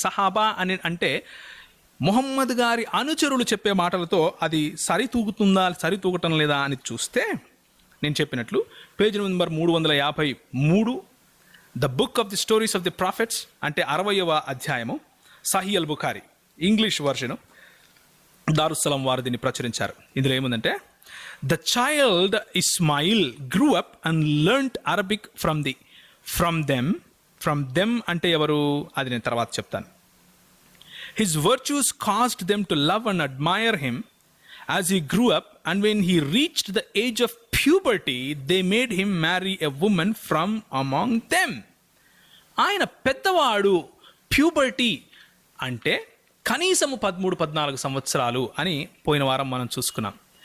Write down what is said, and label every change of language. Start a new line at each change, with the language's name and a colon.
Telugu: సహాబా అని అంటే మొహమ్మద్ గారి అనుచరులు చెప్పే మాటలతో అది సరితూగటం లేదా అని చూస్తే, నేను చెప్పినట్లు page number 353 the book of the stories of the profits అంటే 60వ అధ్యాయము సహీల్ బుఖారీ ఇంగ్లీష్ వర్షను దారుస్సలాం వారు దీన్ని ప్రచురించారు. ఇందులో ఏముందంటే,
English: the child Ismail grew up and learned Arabic from them
Telugu: అంటే ఎవరు, అది నేను తర్వాత చెప్తాను.
English: His virtues caused them to love and admire him as he grew up, and when he reached the age of puberty, they made him marry a woman from among them.
Telugu: ఆయన పెద్దవాడు, puberty అంటే కనీసము 13-14 సంవత్సరాలు అని పోయిన వారం మనం చూసుకున్నాం.